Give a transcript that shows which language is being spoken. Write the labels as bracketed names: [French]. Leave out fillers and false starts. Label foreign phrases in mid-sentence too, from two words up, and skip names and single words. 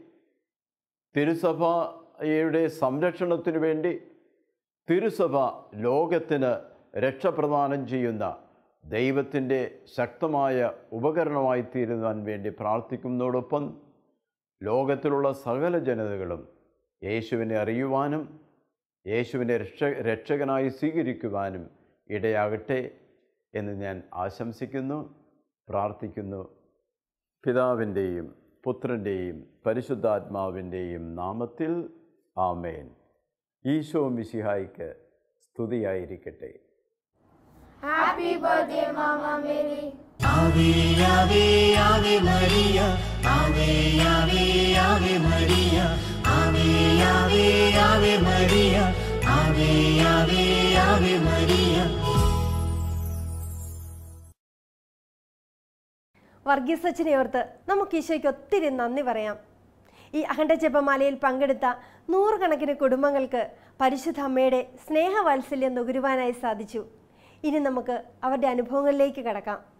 [Malayalam] തിരുസഭയുടെ സംരക്ഷണത്തിനു വേണ്ടി, തിരുസഭ ലോകത്തിന് രക്ഷപ്രദാനം ചെയ്യുന്ന ദൈവത്തിൻ്റെ ശക്തമായ ഉപകരണമായി തീരുവാൻ വേണ്ടി പ്രാർത്ഥിക്കുന്നതോടൊപ്പം ലോകത്തിലുള്ള സകല ജനതകളും യേശുവിനെ അറിയുവാനും യേശുവിനെ രക്ഷകനായി സ്വീകരിക്കുവാനും ഇടയാകട്ടെ എന്ന് ഞാൻ ആശംസിക്കുന്നു, പ്രാർത്ഥിക്കുന്നു. പിതാവിൻ്റെയും പുത്രൻ്റെയും പരിശുദ്ധാത്മാവിൻ്റെയും നാമത്തിൽ ആമേൻ. ഈശോ മിശിഹായ്ക്ക് സ്തുതിയായിരിക്കട്ടെ. [English] Happy birthday, Mama Mary. [Latin] Ave, Ave, Ave Maria. Ave, Ave, Ave Maria. Ave, Ave, Ave Maria. Ave, Ave, Ave Maria. [Malayalam] വർഗീസ് അച്ഛനെ ഓർത്ത് നമുക്ക് ഈശോയ്ക്ക് ഒത്തിരി നന്ദി പറയാം. ഈ അഖണ്ഡ ജപമാലയിൽ പങ്കെടുത്ത 100 കണക്കിന് കുടുംബങ്ങൾക്ക് പരിശുദ്ധ അമ്മയുടെ സ്നേഹവാത്സല്യം നുകരുവാനായി സാധിച്ചു. ഇനി നമുക്ക് അവരുടെ അനുഭവങ്ങളിലേക്ക് കടക്കാം.